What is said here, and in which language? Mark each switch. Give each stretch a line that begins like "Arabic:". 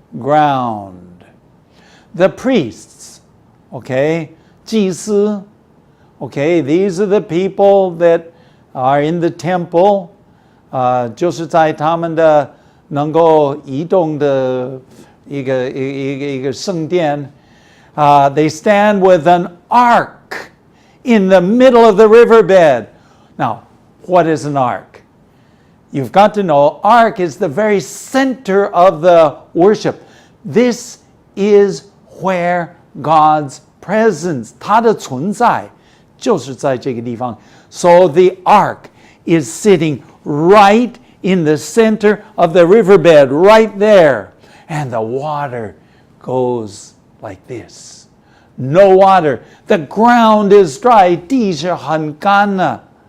English: ground. The priests, okay, 祭司, okay, these are the people that are in the temple,
Chinese: 就是在他们的能够移动的一个圣殿,
English: they stand with an ark in the middle of the riverbed. Now, what is an ark? You've got to know, ark is the very center of the worship. This is where God's presence,
Chinese: 它的存在就是在这个地方.
English: So the ark is sitting right in the center of the riverbed, right there. And the water goes like this. No water. The ground is dry.
Chinese: 地是很干的.